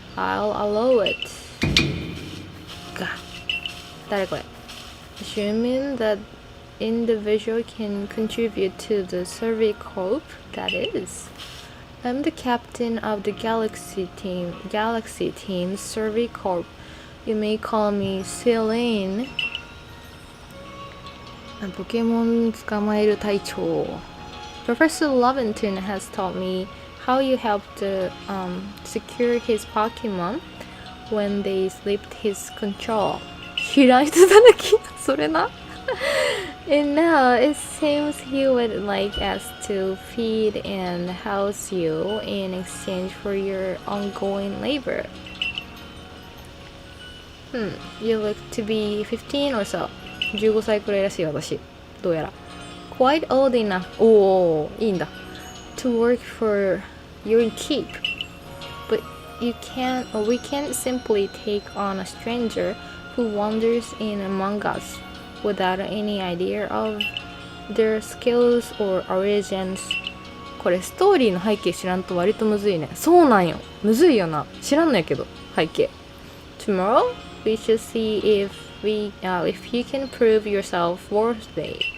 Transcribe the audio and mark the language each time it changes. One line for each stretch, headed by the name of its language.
English: I'll allow it. God.
Japanese: 誰これ?
English: Assuming that individual can contribute to the Survey Corp, that is. I'm the captain of the Galaxy Team's Survey Corp. You may call me Celine.
Japanese: ポケモン捕まえる隊長。
English: Professor Lovington has taught me how you helped secure his Pokemon when they slipped his control.
Japanese: 知らん人だらけ。それな。
English: And now it seems he would like us to feed and house you in exchange for your ongoing labor. You look to be 15 or so.
Japanese: 15歳くらいらしい私。どうやら。
English: Quite old enough.
Japanese: おー、いいんだ。
English: To work for your keep. But we can't simply take on a stranger who wanders in among us without any idea of their skills or origins.
Japanese: これストーリーの背景知らんと割とむずいね。そうなんよ。むずいよな。知らんのやけど、背景。
English: Tomorrow, we should see if you can prove yourself worthy.